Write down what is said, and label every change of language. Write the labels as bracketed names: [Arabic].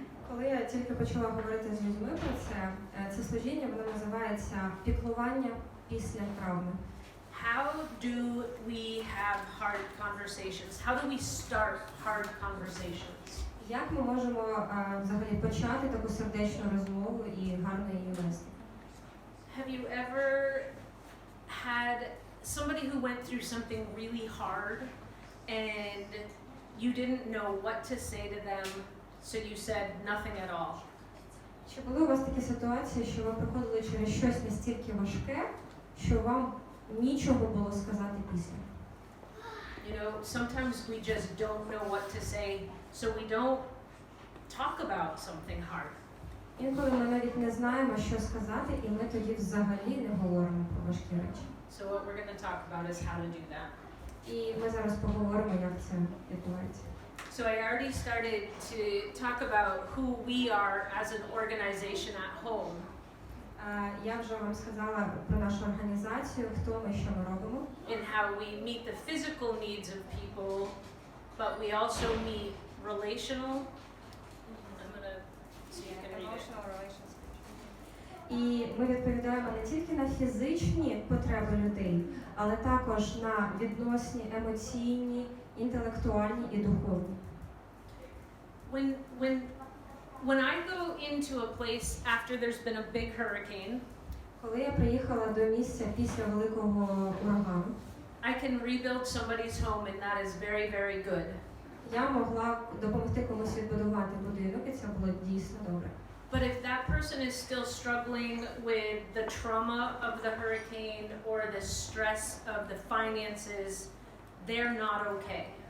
[Ukrainian] Коли я тільки почала говорити з людьми про це, це служіння, воно називається піклування після травми. [English] How do we have hard conversations? How do we start hard conversations? [Ukrainian] Як ми можемо взагалі почати таку сердечну розмову і гарно її вести? [English] Have you ever had somebody who went through something really hard and you didn't know what to say to them, so you said nothing at all? [Ukrainian] Чи були у вас такі ситуації, що ви проходили через щось настільки важке, що вам нічого було сказати після? [English] You know, sometimes we just don't know what to say, so we don't talk about something hard. [Ukrainian] Інколи ми навіть не знаємо, що сказати, і ми тоді взагалі не говоримо про важкі речі. [English] So what we're going to talk about is how to do that. [Ukrainian] І ми зараз поговоримо, як це відбувається. [English] So I already started to talk about who we are as an organization at home. [Ukrainian] Я вже вам сказала про нашу організацію, хто ми, що ми робимо. [English] And how we meet the physical needs of people, but we also meet relational. I'm gonna so you can read it. [Ukrainian] І ми відповідаємо не тільки на фізичні потреби людей, але також на відносні, емоційні, інтелектуальні і духовні. [English] When I go into a place after there's been a big hurricane, [Ukrainian] Коли я приїхала до місця після великого урагану, [English] I can rebuild somebody's home and that is very, very good. [Ukrainian] я могла допомогти комусь відбудувати будинок, і це було дійсно добре. [English] But if that person is still struggling with the trauma of the hurricane or the stress of the finances, they're not okay.